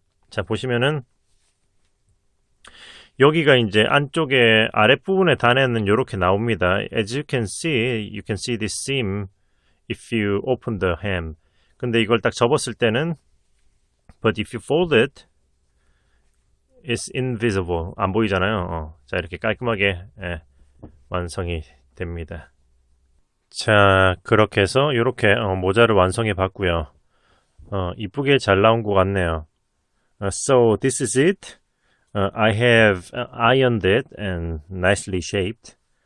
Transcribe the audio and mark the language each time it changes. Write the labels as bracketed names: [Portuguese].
[Korean] 자, 보시면은 여기가 이제 안쪽에 아랫부분의 단에는 이렇게 나옵니다. [English] As you can see this seam if you open the hem. [Korean] 근데 이걸 딱 접었을 때는 [English] but if you fold it, it's invisible. [Korean] 안 보이잖아요. 자, 이렇게 깔끔하게 완성이 됩니다. 자, 그렇게 해서 이렇게 모자를 완성해 봤고요. 이쁘게 잘 나온 것 같네요. [English] So this is it. I have ironed it and nicely shaped.